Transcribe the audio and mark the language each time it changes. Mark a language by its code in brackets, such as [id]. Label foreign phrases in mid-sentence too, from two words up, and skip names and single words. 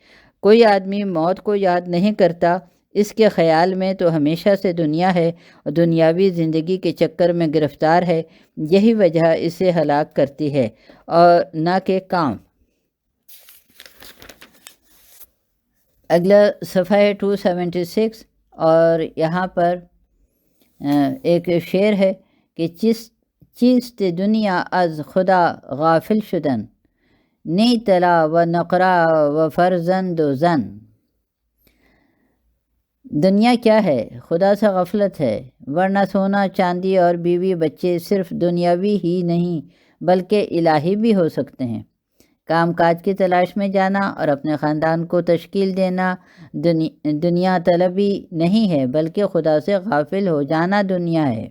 [ur] کوئی آدمی موت کو یاد نہیں کرتا، اس کے خیال میں تو ہمیشہ سے دنیا ہے اور دنیاوی زندگی کے چکر میں گرفتار ہے، یہی وجہ اسے ہلاک کرتی ہے اور نہ کہ کام۔ اگلا صفحہ ہے 276، اور یہاں پر ایک شعر ہے کہ [fa] چیست دنیا از خدا غافل شدن، نی تلا و نقرا و فرزند و زن۔ [ur] دنیا کیا ہے؟ خدا سے غفلت ہے، ورنہ سونا چاندی اور بیوی بچے صرف دنیاوی ہی نہیں بلکہ الہی بھی ہو سکتے ہیں۔ کام کاج کی تلاش میں جانا اور اپنے خاندان کو تشکیل دینا دنیا طلبی نہیں ہے بلکہ خدا سے غافل ہو جانا دنیا ہے۔